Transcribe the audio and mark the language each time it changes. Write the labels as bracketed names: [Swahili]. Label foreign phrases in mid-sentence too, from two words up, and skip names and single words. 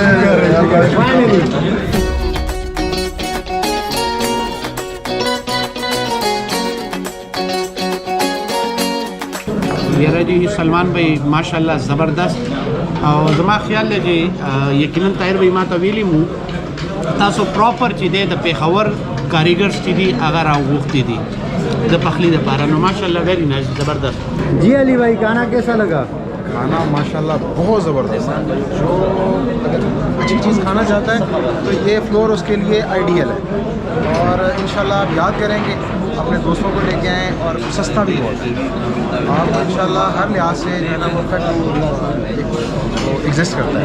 [Pashto] یاره جی سلمان بھائی ماشاءالله زبردست او زما خیال دی چې یقینا طاهر بھائی ما ته ویلی مو تاسو پراپر چې دی د پیښور کاریګرز چې دي هغه راوغوښتي دي د پخلی لپاره. نو ماشاءالله [English] very nice [Pashto] زبردست. [Urdu] جی علی بھائی کھانا کیسا لگا؟ کھانا ماشاءاللہ بہت زبردست ہے۔ جو اگر اچھی چیز کھانا چاہتا ہے تو یہ فلور اس کے لیے آئیڈیل ہے، اور ان شاءاللہ آپ یاد کریں گے، اپنے دوستوں کو لے کے آئیں، اور سستا بھی بہت ہے. آپ ان شاءاللہ ہر لحاظ سے جو ہے نا [English] perfect exist [Urdu] کرتا ہے.